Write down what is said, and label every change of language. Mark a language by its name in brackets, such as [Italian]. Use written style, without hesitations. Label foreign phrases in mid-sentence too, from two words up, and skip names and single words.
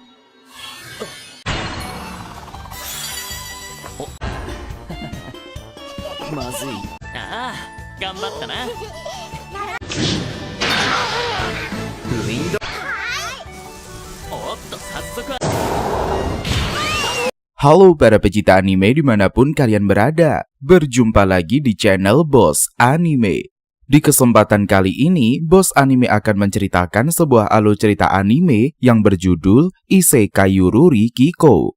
[Japanese] おまずい。ああ、頑張ったな。ウィンド。おっと、早速。 [Indonesian] Halo para pecinta anime dimanapun kalian berada, berjumpa lagi di channel Boss Anime. Di kesempatan kali ini, Boss Anime akan menceritakan sebuah alur cerita anime yang berjudul Isekai Yururi Kiko.